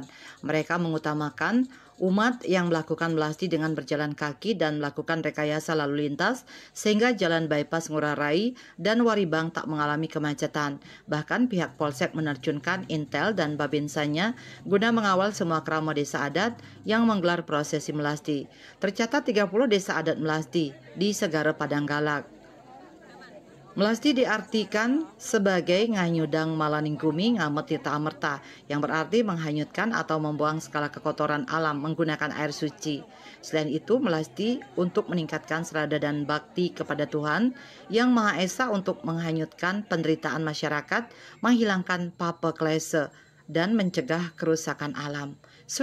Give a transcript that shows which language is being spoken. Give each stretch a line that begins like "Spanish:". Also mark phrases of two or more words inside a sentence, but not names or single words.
Indonesian: Mereka mengutamakan umat yang melakukan melasti dengan berjalan kaki dan melakukan rekayasa lalu lintas sehingga jalan bypass Ngurah Rai dan Waribang tak mengalami kemacetan. Bahkan pihak Polsek menerjunkan Intel dan Babinsanya guna mengawal semua krama desa adat yang menggelar prosesi melasti. Tercatat 30 desa adat melasti di Segara Padanggalak. Melasti diartikan sebagai
Balinese: nganyudang malaningkumi ngamet tirta amerta,
Indonesian: yang berarti menghanyutkan atau membuang segala kekotoran alam menggunakan air suci. Selain itu, melasti untuk meningkatkan serada dan bakti kepada Tuhan yang Maha Esa untuk menghanyutkan penderitaan masyarakat, menghilangkan papa klese, dan mencegah kerusakan alam.